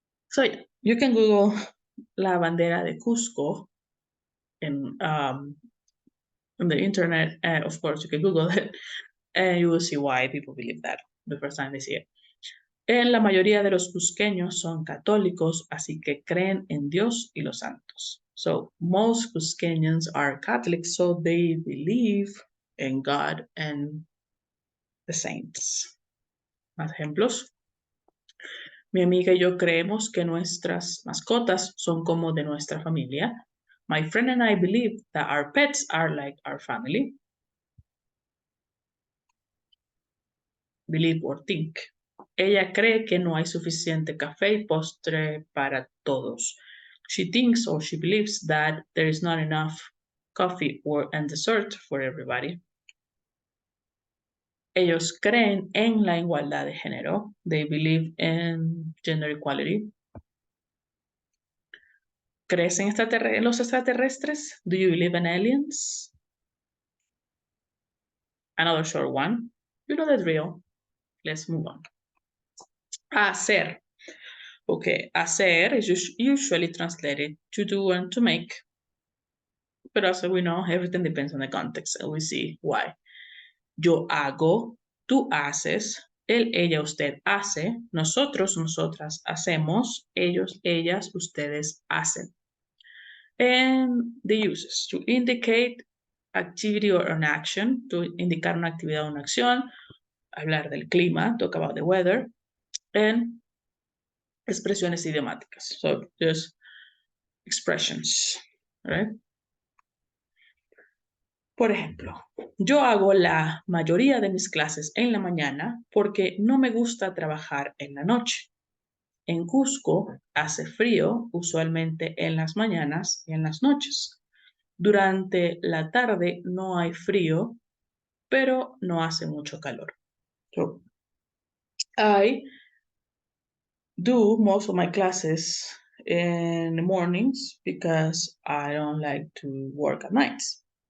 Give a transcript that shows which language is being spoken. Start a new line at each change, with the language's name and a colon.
English: So yeah, you can Google
Spanish: la bandera de Cusco
English: in on the internet. Of course, you can Google it, and you will see why people believe that the first time they see it.
Spanish: En la mayoría de los cusqueños son católicos, así que creen en Dios y los santos.
English: So most Cusqueñans are Catholics, so they believe in God and the saints.
Spanish: Más ejemplos. Mi amiga y yo creemos que nuestras mascotas son como de nuestra familia.
English: My friend and I believe that our pets are like our family. Believe or think.
Spanish: Ella cree que no hay suficiente café y postre para todos.
English: She thinks or she believes that there is not enough coffee and dessert for everybody.
Spanish: Ellos creen en la igualdad de género.
English: They believe in gender equality.
Spanish: ¿Crees en los extraterrestres?
English: Do you believe in aliens? Another short one. You know the drill. Let's move on. Hacer. Okay, hacer is usually translated to do and to make. But as we know, everything depends on the context, and we see why.
Spanish: Yo hago, tú haces, él, ella, usted hace, nosotros, nosotras hacemos, ellos, ellas, ustedes hacen.
English: And the uses to indicate activity or an action, to
Spanish: indicar una actividad o una acción, hablar del clima,
English: talk about the weather, and
Spanish: expresiones idiomáticas.
English: So just expressions, right?
Spanish: Por ejemplo, yo hago la mayoría de mis clases en la mañana porque no me gusta trabajar en la noche. En Cusco hace frío usualmente en las mañanas y en las noches. Durante la tarde no hay frío, pero no hace mucho calor.
English: So, I do most of my classes in the mornings because I don't like to work at nights.